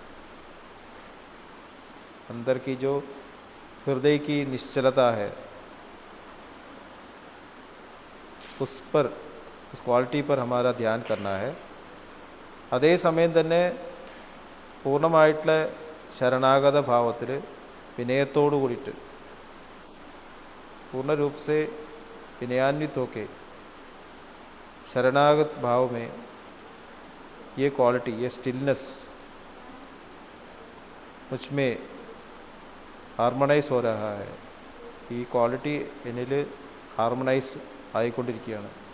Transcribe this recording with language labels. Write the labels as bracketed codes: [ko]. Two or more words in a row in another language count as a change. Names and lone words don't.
[hi] अंदर की जो हृदय की निश्चलता है उस क्वालिटी पर हमारा ध्यान करना है. [ml] അതേസമയം തന്നെ പൂർണ്ണമായിട്ടുള്ള ശരണാഗത ഭാവത്തിൽ വിനയത്തോടു കൂടിയിട്ട് [hi] पूर्ण रूप से विनयान्वित होके शरणागत भाव में ये क्वालिटी, ये स्टिलनेस मुझमें ഹാർമണൈസ് हो रहा है. [ml] ഈ ക്വാളിറ്റി എന്നിൽ ഹാർമണൈസ് ആയിക്കൊണ്ടിരിക്കുകയാണ്.